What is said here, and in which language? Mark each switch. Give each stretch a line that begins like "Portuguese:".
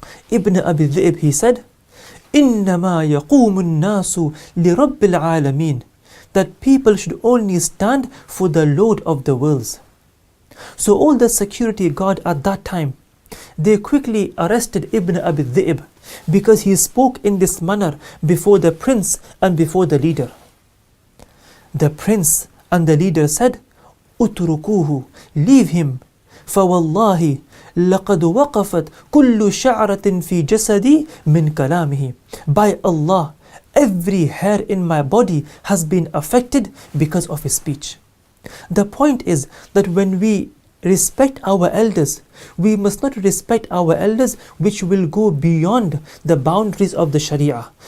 Arabic: Ibn Abi Dhi'b,
English: he said,
Arabic: إِنَّمَا يَقُومُ النَّاسُ لِرَبِّ الْعَالَمِينَ.
English: That people should only stand for the Lord of the worlds. So all the security guard at that time, they quickly arrested Ibn Abi Dhi'b because he spoke in this manner before the prince and before the leader. The prince and the leader said,
Arabic: اتركوه,
English: leave him,
Arabic: فوالله لقد وقفت كل شعرة في جسدي من كلامه.
English: By Allah, every hair in my body has been affected because of his speech. The point is that when we respect our elders, we must not respect our elders which will go beyond the boundaries of the Sharia.